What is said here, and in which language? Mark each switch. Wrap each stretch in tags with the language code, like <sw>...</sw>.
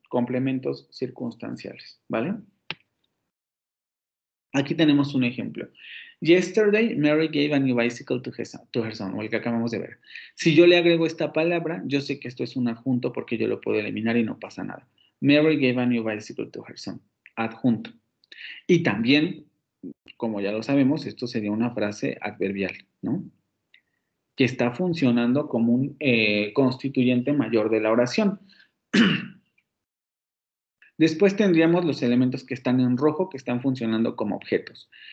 <es>Complementos circunstanciales, ¿vale? Aquí tenemos un ejemplo.</es> <en>Yesterday, Mary gave a new bicycle to her son,</en> <es>o el que acabamos de ver. Si yo le agrego esta palabra, yo sé que esto es un adjunto porque yo lo puedo eliminar y no pasa nada.</es> <en>Mary gave a new bicycle to her son.</en> <es>Adjunto. Y también, como ya lo sabemos, esto sería una frase adverbial, ¿no? Que está funcionando como un constituyente mayor de la oración. Después tendríamos los elementos que están en rojo, que están funcionando como objetos.</es>